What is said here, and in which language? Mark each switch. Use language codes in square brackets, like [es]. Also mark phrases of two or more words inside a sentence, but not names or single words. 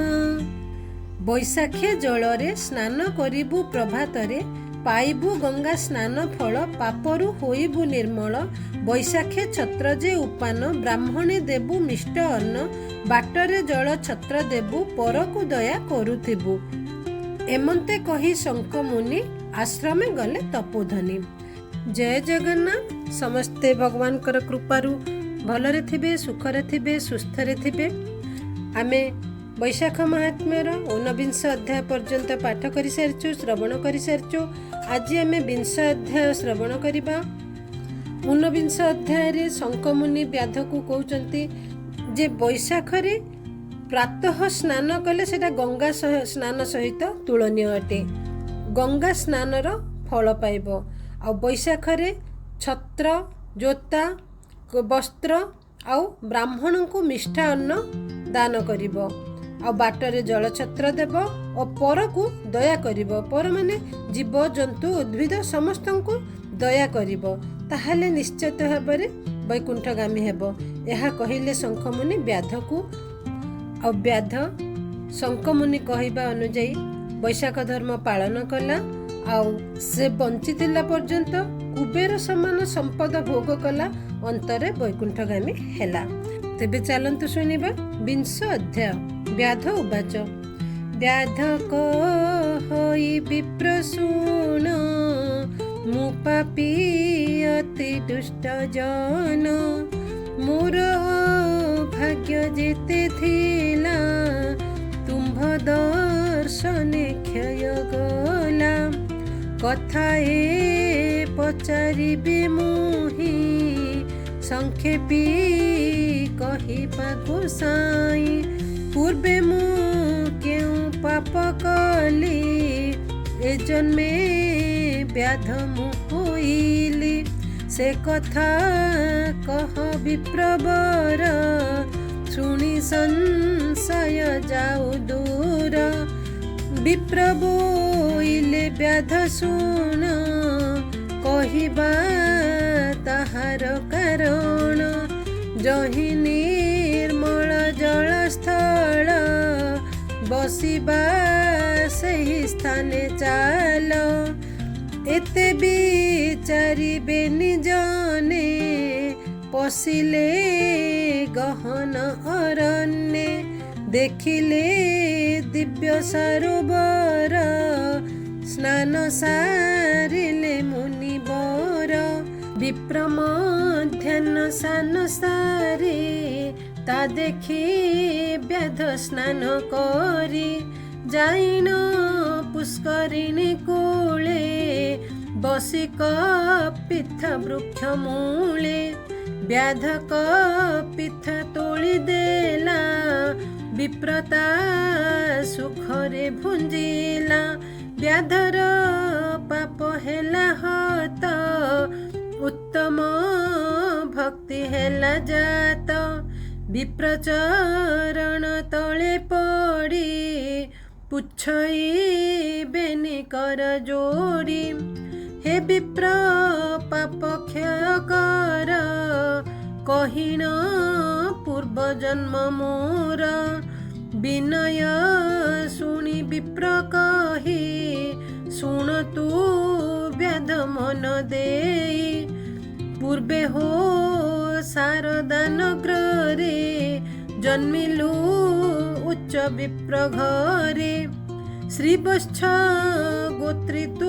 [or] ବୈଶାଖୀ ଜଳରେ ସ୍ନାନ କରିବୁ ପ୍ରଭାତରେ ପାଇବୁ ଗଙ୍ଗା ସ୍ନାନ ଫଳ ପାପରୁ ହୋଇବୁ ନିର୍ମଳ। ବୈଶାଖୀ ଛତ୍ର ଯେ ଉପାନ ବ୍ରାହ୍ମଣେ ଦେବୁ ମିଷ୍ଟ ଅନ୍ନ ବାଟରେ ଜଳ ଛତ୍ର ଦେବୁ ପରକୁ ଦୟା କରୁଥିବୁ। ଏମନ୍ତେ କହି ଶଙ୍ଖ ମୁନି ଆଶ୍ରମେ ଗଲେ ତପୋଧନୀ। ଜୟ ଜଗନ୍ନାଥ। ସମସ୍ତେ ଭଗବାନ କର କୃପାରୁ ଭଲରେ ଥିବେ ସୁଖରେ ଥିବେ ସୁସ୍ଥରେ ଥିବେ। ଆମେ ବୈଶାଖ ମହାତ୍ମ୍ୟର 49 ଅଧ୍ୟାୟ ପର୍ଯ୍ୟନ୍ତ ପାଠ କରି ସାରିଛୁ ଶ୍ରବଣ କରି ସାରିଛୁ। ଆଜ ଆମେ 20 ଅଧ୍ୟାୟ ଶ୍ରବଣ କରିବା। 49 ଅଧ୍ୟାୟ ରେ ଶଙ୍ଖମୁନି ବ୍ୟାଧ କୋ କହଉଛନ୍ତି ଯେ ବୈଶାଖ ରେ ପ୍ରାତଃ ସ୍ନାନ କଲେ ସେଟା ଗଙ୍ଗା ସ୍ନାନ ସହିତ ତୁଳନୀୟ ଅଟେ। ଗଙ୍ଗା ସ୍ନାନର ଫଳ ପାଇବ। ଆ ବୈଶାଖ ରେ ଛତ୍ର ଜୋତା ବସ୍ତ୍ର ଆଉ ବ୍ରାହ୍ମଣ କୋ ମିଷ୍ଠା ଅନ୍ନ ଦାନ କରିବ। ଆ ବାଟରେ ଜଳ ଛତ୍ର ଦେବ ଔର ପର କୋ ଦୟା କରିବ। ପର ମାନେ ଜୀବ ଜନ୍ତୁ ଉଦ୍ଭିଦ ସମସ୍ତ କୋ ଦୟା କରିବ ତାହଲେ ନିଶ୍ଚିତ ଭାବରେ ବୈକୁଣ୍ଠଗାମୀ ହେବ। यह କହିଲେ ଶଙ୍ଖମୁନି ବ୍ୟାଧ କୋ। ଆ ବ୍ୟାଧ ଶଙ୍ଖମୁନି କହବା ଅନୁଯାୟୀ ବୈଶାଖ ଧର୍ମ ପାଳନ କଲା। ଆଉ ସେ ବଞ୍ଚିଥିଲା ପର୍ଯ୍ୟନ୍ତ କୁବେର ସମାନ ସମ୍ପଦ ଭୋଗ କଲା ଅନ୍ତରେ ବୈକୁଣ୍ଠଗାମୀ ହେଲା। ତେବେ ଚାଲନ୍ତୁ ଶୁଣିବା 20 ଅଧ୍ୟାୟ। ବ୍ୟାଧ ଉବାଚ ବ୍ୟାଧ କହି ବିପ୍ର ଶୁଣ ମୁ ପାପୀ ଅତି ଦୁଷ୍ଟ ଜନ ମୋର ଭାଗ୍ୟ ଯେତେ ଥିଲା ତୁମ୍ଭ ଦର୍ଶନେ କ୍ଷୟ ଗଲା। କଥା ଏ ପଚାରିବେ ମୋହି ସଂକ୍ଷେପୀ କହିବା ଗୋସାଇଁ ପୂର୍ବେ ମୁ କେଉ ପାପ କଲି ଏ ଜନ୍ମେ ବ୍ୟାଧ ମୁ ହୋଇଲି। ସେ କଥା କହ ବିପ୍ରବର ଶୁଣି ସଂଶୟ ଯାଉ ଦୂର। ବିପ୍ର ବୋଇଲେ ବ୍ୟାଧ ଶୁଣ କହିବା ତାହାର କାରଣ। ଯହିଁ ନିର୍ମଳ ଜଳ ସ୍ଥଳ ବସିବା ସହି ସ୍ଥାନେ ଚାଲ। ଏତେ ବିଚାରିବେ ନିଜନେ ପଶିଲେ ଗହନ ଅରଣ୍ୟେ। ଦେଖିଲେ ଦିବ୍ୟ ସରୋବର ସ୍ନାନ ସାରିଲେ ମୁନିବର। ବିପ୍ର ମଧ୍ୟାହ୍ନ ସ୍ନାନ ସାରି ତା ଦେଖି ବ୍ୟାଧ ସ୍ନାନ କରି। ଯାଇନ ପୁଷ୍କରିଣୀ କୂଳେ ବସି କପିଥ ବୃକ୍ଷ ମୂଳେ। ବ୍ୟାଧ କପିଥ ତୋଳି ଦେଲା ବିପ୍ରତା ସୁଖରେ ଭୁଞ୍ଜିଲା। ବ୍ୟାଧର ପାପ ହେଲା ହତ ଉତ୍ତମ ଭକ୍ତି ହେଲା ଜାତ ବିପ୍ରଚରଣ ତଳେ ପଡ଼ି ପୁଛଇ ବେନି କର ଯୋଡ଼ି ହେ ବିପ୍ର ପାପ କ୍ଷୟ କର କହିଣ ପୂର୍ବ ଜନ୍ମ ମୋର ବିନୟ ଶୁଣି ବିପ୍ର କହି ଶୁଣ ତୁ ବ୍ୟାଧ ମନ ଦେଇ ପୂର୍ବେ ହୋ ଶାରଦାନ ଗ୍ରହେ ଜନ୍ମିଲୁ ଉଚ୍ଚ ବିପ୍ର ଘରେ ଶ୍ରୀବତ୍ସ ଗୋତ୍ରୀ ତୁ